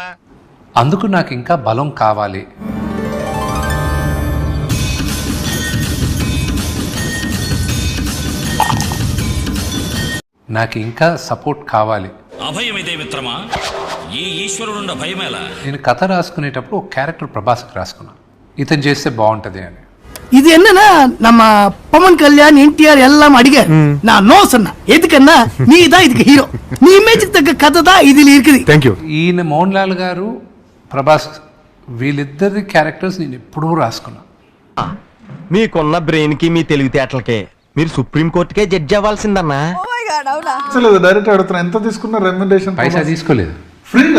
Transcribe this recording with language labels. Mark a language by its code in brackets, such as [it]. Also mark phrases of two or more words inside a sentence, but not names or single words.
[te] అందుకు నాకు ఇంకా బలం కావాలి. నాకు ఇంకా సపోర్ట్ కావాలి. అభయమిదే మిత్రమా, ఈ ఈశ్వరుడుండ భయమేలా. నేను కథ రాసుకునేటప్పుడు ఒక క్యారెక్టర్ ప్రభాస్కి రాసుకున్నాను, ఇతను చేస్తే బాగుంటది అని. [ta] இது என்னன்னா நம்ம பவன் கல்யாண் என்டிஆர் எல்லாம் அடிக்க நான் நோ சொன்னா எதுக்குன்னா நீ தான் இதுக்கு ஹீரோ, நீ இமேஜ்க்கு தக்க கதை தான் இதில் இருக்குது. [en] thank you. [te] ఈయన మోహన్ లాల్ గారు, ప్రభాస్, వీళ్ళిద్దరి క్యారెక్టర్స్ నేను ఎప్పుడూ రాసుకున్నా. మీకున్న బ్రెయిన్ కి మీ తెలివితేటలకే మీరు సుప్రీం కోర్టుకే జడ్జి అవ్వాల్సిందన్నా. డైరెక్ట్ అడుగుతున్నా, ఎంత తీసుకున్న రెమ్యునరేషన్? పైసా తీసుకోలేదు, ఫ్రీగా